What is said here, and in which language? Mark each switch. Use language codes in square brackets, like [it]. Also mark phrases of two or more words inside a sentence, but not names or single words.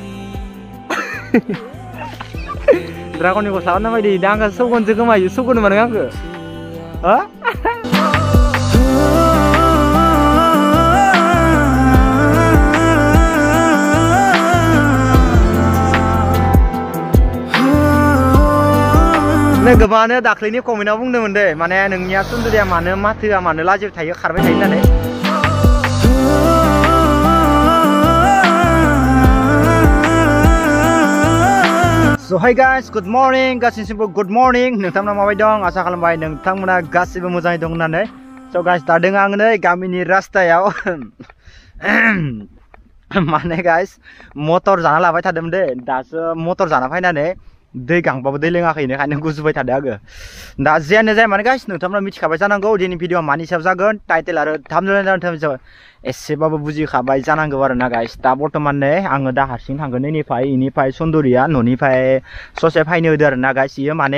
[brx] ड्रागननि गस्ला ना बायदि दा आंखौ सौगोनसो गोमायो सौगोनो मानो आंखौ हा गोबाङानो दाख्लैनि कमेन्टआव बुंदोंमोन दे माने नोंनिया सुन्दुरिया मानो माथोआ मानो लाजिबाय थायो खारबाय थायो होननानै [en] So hi guys, good morning, [brx] गासिबो [en] good morning [brx] नोंथांमोना माबायदि दं आसा खालामबाय नोंथांमोना गासिबो मोजाङै दं होननानै [en] So guys [brx] दा दों आं नै गामिनि रास्तायाव माने guys मटर जाना लाबाय थादोंमोन दे दासो मटर जाना फैनानै दै गांबाबो दै लोङाखै ओंखायनो गुजुबाय थादों आङो दा जियानो जाया माने गाइस नोंथांमोना मिथिखाबाय जानांगौ दिनै भिडिअआ मानि सायाव जागोन टाइटेल आरो थाम्बनेल एसेबाबो बुजिखाबाय जानांगौ आरोना गाइस दा बर्तमान नै आङो दा हारसिं थांगोन इनिफ्राय सुन्दुरिया न'निफ्राय ससे फैनो होदो आरोना गाइस इयो माने